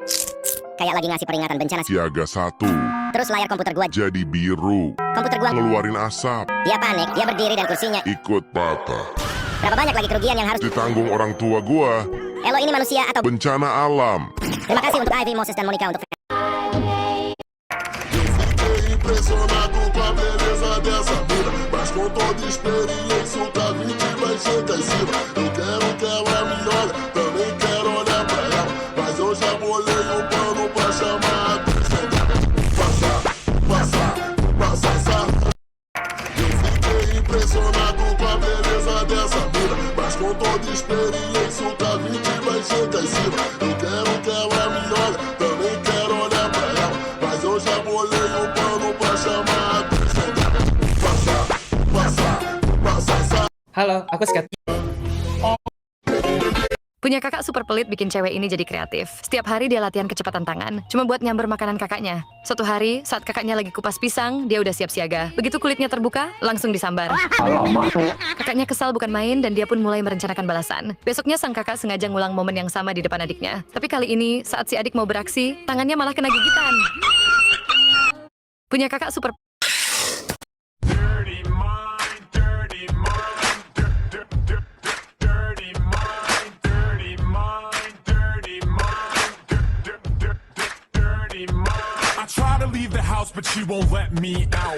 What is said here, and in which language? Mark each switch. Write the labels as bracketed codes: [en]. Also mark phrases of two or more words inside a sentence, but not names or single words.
[id] Kayak lagi ngasih peringatan bencana. Siaga 1. Terus layar komputer gue Jadi biru. Komputer gue Ngeluarin asap. Dia panik, dia berdiri dan kursinya. Ikut patah. Berapa banyak lagi kerugian yang harus Ditanggung orang tua gua. Elo ini manusia atau Bencana alam. Terima kasih untuk Ivy, Moses, dan Monica untuk [pt] Impressionado com a beleza dessa mina, mas com toda experiência o caminho vai chegar em cima. Eu quero que ela me olhe, também quero olhar pra ela, mas eu já bolei um plano pra chamar a atenção. Passa. Eu fiquei impressionado com a beleza dessa mina, mas com toda experiência o caminho vai chegar em cima. Eu quero que ela me olhe, também quero olhar pra ela, mas eu já bolei um plano pra chamar a atenção. Passa. [id] Halo, aku Scott. Punya kakak super pelit bikin cewek ini jadi kreatif. Setiap hari dia latihan kecepatan tangan, cuma buat nyamber makanan kakaknya. Suatu hari, saat kakaknya lagi kupas pisang, dia udah siap siaga. Begitu kulitnya terbuka, langsung disambar. Kakaknya kesal bukan main dan dia pun mulai merencanakan balasan. Besoknya sang kakak sengaja ngulang momen yang sama di depan adiknya. Tapi kali ini, saat si adik mau beraksi, tangannya malah kena gigitan. Punya kakak super [en] Try to leave the house, but she won't let me out.